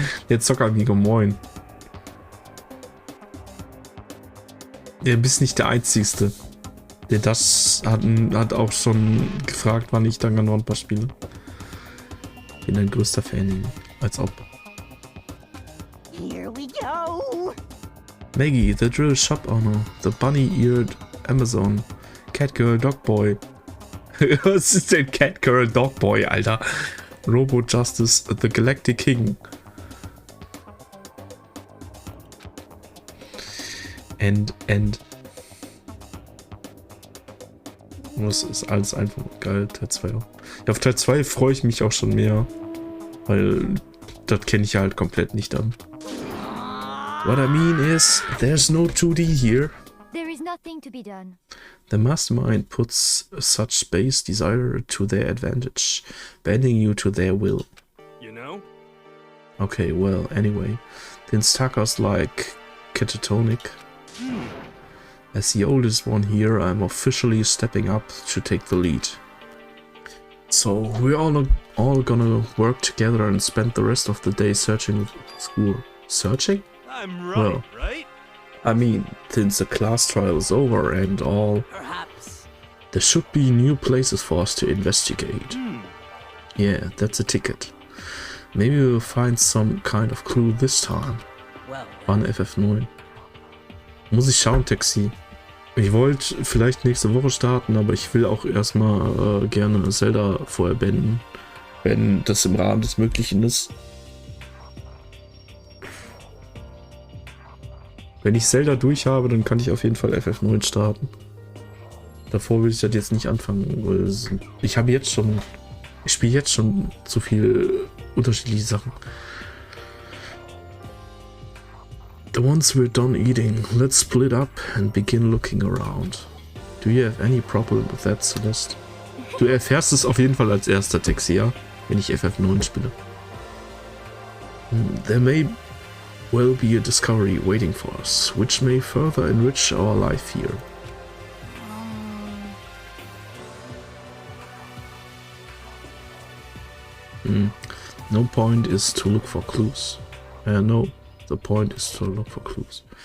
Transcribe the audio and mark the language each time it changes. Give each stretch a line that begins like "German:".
German: Der Zockeramigo, moin. Der bist nicht der Einzigste. Der das hat auch schon gefragt, wann ich Danganronpa spiele. Bin ein größter Fan, als ob.
English: Here we go. Maggie, the drill shop owner, the bunny-eared Amazon, Catgirl Dogboy.
German: Was ist denn Catgirl Dogboy, Alter?
English: Robo Justice, the Galactic King. And.
German: Das ist alles einfach geil, Teil 2 auch. Ja, auf Teil 2 freue ich mich auch schon mehr, weil das kenne ich ja halt komplett nicht an.
English: What I mean is, there's no 2D here. There is nothing to be done. The mastermind puts such base desire to their advantage, bending you to their will. You know? Okay, well, anyway. The instructors like catatonic. As the oldest one here, I'm officially stepping up to take the lead. So, we're all gonna work together and spend the rest of the day searching school. Searching? I'm right, Well. right? I mean, since the class trial is over and all, Perhaps. there should be new places for us to investigate. Yeah, that's a ticket. Maybe we'll find some kind of clue this time. Well,
German: Wann FF9? Muss ich schauen, Taxi. Ich wollte vielleicht nächste Woche starten, aber ich will auch erstmal gerne Zelda vorher beenden, wenn das im Rahmen des Möglichen ist. Wenn ich Zelda durch habe, dann kann ich auf jeden Fall FF9 starten. Davor will ich das jetzt nicht anfangen, weil ich spiele jetzt schon zu viele unterschiedliche Sachen.
English: Once we're done eating, let's split up and begin looking around. Do you have any problem with that, Celeste?
German: Du erfährst es auf jeden Fall als erster, Taxi, ja? Wenn ich FF9 spiele.
English: There may well be a discovery waiting for us, which may further enrich our life here. No point is to look for clues. No, the point is to look for clues.